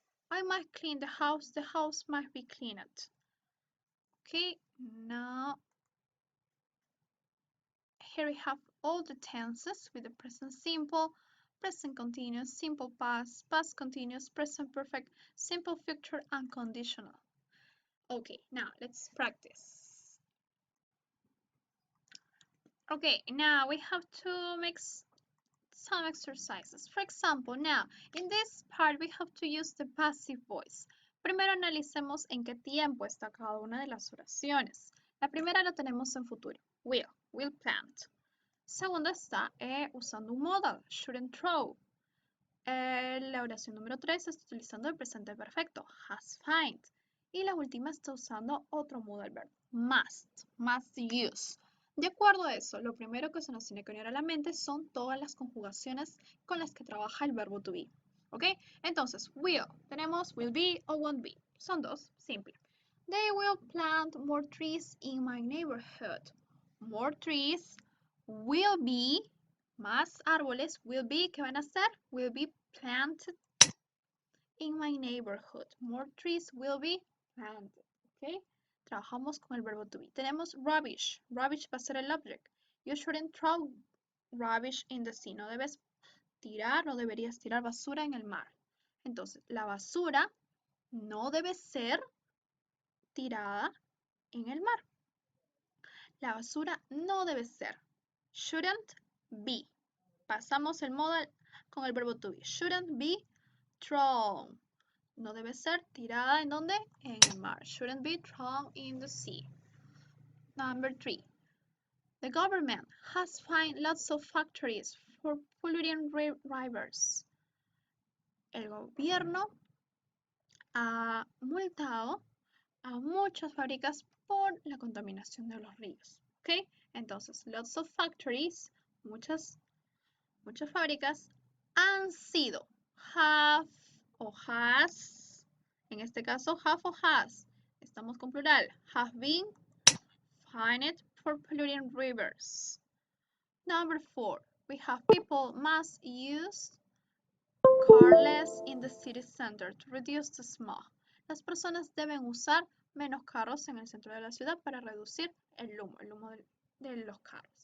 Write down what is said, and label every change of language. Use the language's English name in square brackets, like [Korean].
[English] I might clean the house might be cleaned. Okay, now here we have all the tenses with the present simple, present continuous, simple past, past continuous, present perfect, simple future, and conditional. Okay, now let's practice. Okay, now we have to make some exercises. For example, now, in this part we have to use the passive voice. [Spanish] Primero analicemos en qué tiempo está cada una de las oraciones. La primera la tenemos en futuro. [English] Will plant. [Spanish] Segunda está usando un modal, [English] shouldn't throw. [Spanish] La oración número 3 está utilizando el presente perfecto, [English] has find. [Spanish] Y la última está usando otro modal verb, [English] must use. [Spanish] De acuerdo a eso, lo primero que se nos tiene que venir a la mente son todas las conjugaciones con las que trabaja el verbo to be. ¿Ok? Entonces, will. Tenemos [English] will be o won't be. [Spanish] Son dos, simple. [English] They will plant more trees in my neighborhood. More trees will be, [Spanish] más árboles, [English] will be, [Spanish] ¿qué van a hacer? [English] Will be planted in my neighborhood. More trees will be planted. ¿Ok? [Spanish] Trabajamos con el verbo to be. Tenemos rubbish. Rubbish va a ser el object. [English] You shouldn't throw rubbish in the sea. [Spanish] No debes tirar, no deberías tirar basura en el mar. Entonces, la basura no debe ser tirada en el mar. La basura no debe ser. [English] Shouldn't be. [Spanish] Pasamos el modal con el verbo to be. [English] Shouldn't be thrown. [Spanish] No debe ser tirada en donde? En el mar. [English] Shouldn't be thrown in the sea. Number 3. The government has fined lots of factories for polluting rivers. [Spanish] El gobierno ha multado a muchas fábricas por la contaminación de los ríos. ¿Ok? Entonces, [English] lots of factories, [Spanish] muchas fábricas han sido, have o has, en este caso have o has, estamos con plural, [English] have been fined for polluting rivers. Number 4, we have people must use car less in the city center to reduce the smog. [Spanish] Las personas deben usar menos carros en el centro de la ciudad para reducir el humo de los carros.